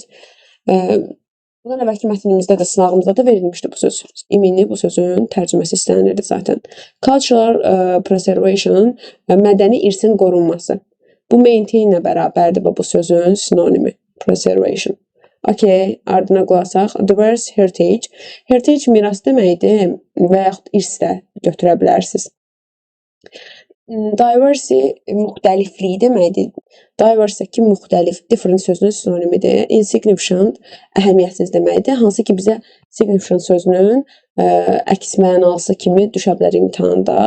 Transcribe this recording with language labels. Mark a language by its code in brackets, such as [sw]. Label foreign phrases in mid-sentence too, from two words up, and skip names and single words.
[az] Bundan əvvəlki mətnimizdə də, sınağımızda da verilmişdi bu söz. İmini bu sözün tərcüməsi istənilirdi zaten. [en] Cultural preservation, [az] mədəni irsin qorunması. Bu maintain ilə bərabərdir bu sözün sinonimi. Preservation. Okay, ardına qulaq. [en] Diverse heritage. [az] Heritage miras deməkdir və yaxud irs də götürə bilərsiniz. Diversity müxtəliflik deməkdir. Diverse-dəki müxtəlif, different sözünün sinonimidir. Insignificant, əhəmiyyətsiz deməkdir. Hansı ki bizə significant sözünün əks mənası kimi düşə bilər imtahanda.